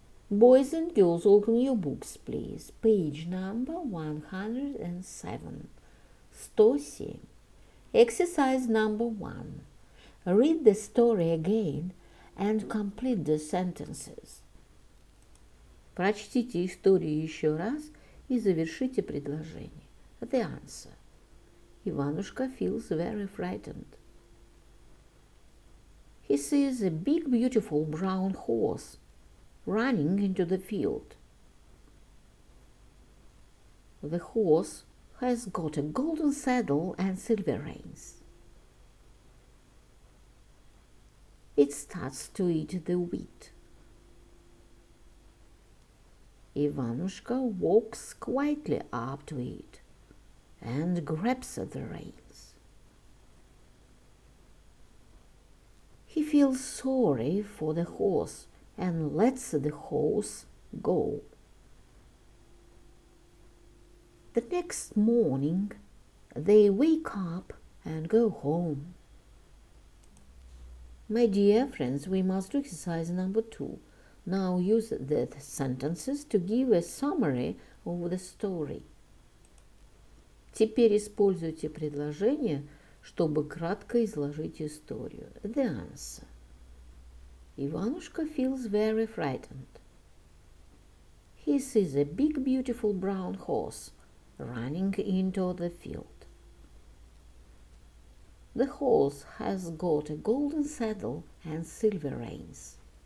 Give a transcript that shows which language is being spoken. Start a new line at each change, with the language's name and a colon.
English: Boys and girls, open your books, please. Page number 107. 107. Exercise number 1. Read the story again and complete the sentences.
Russian: Прочтите историю еще раз и завершите предложение.
English: The answer. Ivanushka feels very frightened. He sees a big, beautiful brown horse running into the field. The horse has got a golden saddle and silver reins. It starts to eat the wheat. Ivanushka walks quietly up to it and grabs at the reins. He feels sorry for the horse and lets the horse go. The next morning, they wake up and go home. My dear friends, we must do exercise number 2. Now use the sentences to give a summary of the story.
Russian: Теперь используйте предложения, чтобы кратко изложить историю.
English: The answer. Ivanushka feels very frightened. He sees a big, beautiful brown horse running into the field. The horse has got a golden saddle and silver reins.